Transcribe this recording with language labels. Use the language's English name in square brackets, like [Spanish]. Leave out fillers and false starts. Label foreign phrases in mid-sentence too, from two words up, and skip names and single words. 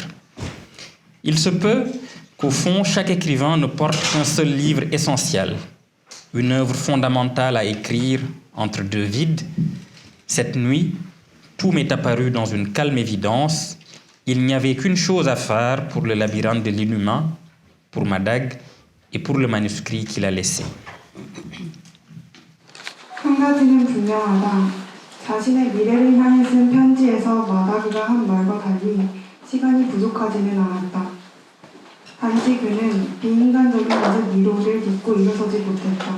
[French] Il se peut qu'au fond, chaque écrivain ne porte qu'un seul livre essentiel, une œuvre fondamentale à écrire entre deux vides. Cette nuit, tout m'est apparu dans une calme évidence. Il n'y avait qu'une chose à faire pour le labyrinthe de l'inhumain, pour Madag et pour le manuscrit qu'il a laissé. [Korean] 한 가지는 분명하다. 자신의 미래를 향해 쓴 편지에서 마다그가 한 말과 달리 시간이 부족하지는 않았다. 단지 그는 비인간적인 것의 미로를 믿고 일어서지 못했다.